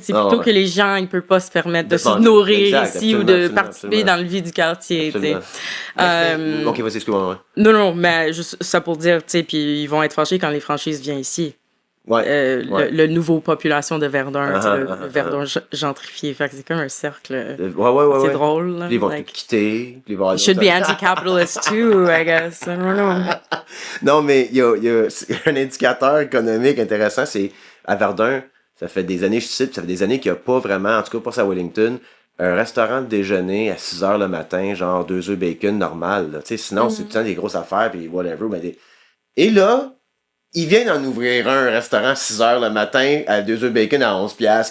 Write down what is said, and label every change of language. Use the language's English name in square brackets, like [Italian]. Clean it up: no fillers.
[French] C'est plutôt que les gens, ils peuvent pas se permettre de se nourrir ici ou de participer dans le vie du quartier, tu sais. Ok, vas-y, excuse-moi. Non, mais juste ça pour dire, tu sais, puis ils vont être fâchés quand les franchises viennent ici. Le nouveau population de Verdun, le Verdun gentrifié. Fait que c'est comme un cercle. C'est drôle. Là. Ils vont te quitter. [English] It should be anti-capitalist too, I guess. I don't know. [French] Non, mais il y a un indicateur économique intéressant. C'est à Verdun, ça fait des années, je cite, ça fait des années qu'il n'y a pas vraiment, en tout cas pas à Wellington, un restaurant de déjeuner à 6h le matin, genre 2 œufs bacon normal. Sinon, c'est tout le temps des grosses affaires, puis whatever. Et là, ils viennent en ouvrir un restaurant à 6h le matin à 2 œufs bacon à 11$.